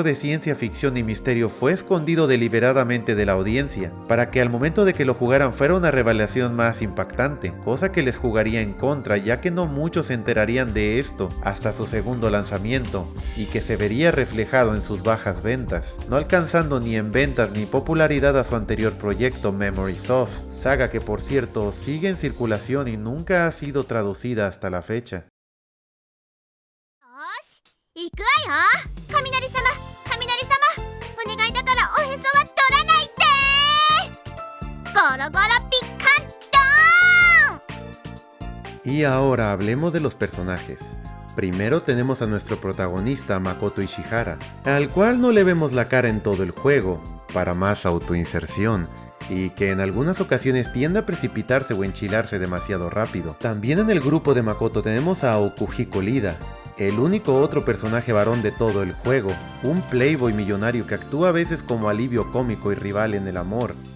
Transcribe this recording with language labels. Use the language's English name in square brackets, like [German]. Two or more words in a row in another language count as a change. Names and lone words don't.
[Spanish] de ciencia ficción y misterio fue escondido deliberadamente de la audiencia, para que al momento de que lo jugaran fuera una revelación más impactante, cosa que les jugaría en contra ya que no muchos se enterarían de esto hasta su segundo lanzamiento, y que se vería reflejado en sus bajas ventas, no alcanzando ni en ventas ni popularidad a su anterior proyecto Memory Soft, saga que por cierto sigue en circulación y nunca ha sido traducida hasta la fecha. [Japanese] 行くわよ。雷様、雷様、お願いだからおへそは取らないで。ゴロゴロピカンドーン。 [Spanish] Y ahora hablemos de los personajes. Primero tenemos a nuestro protagonista Makoto Ishihara, al cual no le vemos la cara en todo el juego, para más autoinserción, y que en algunas ocasiones tiende a precipitarse o enchilarse demasiado rápido. También en el grupo de Makoto tenemos a Okuhiko Lida, el único otro personaje varón de todo el juego, un playboy millonario que actúa a veces como alivio cómico y rival en el amor.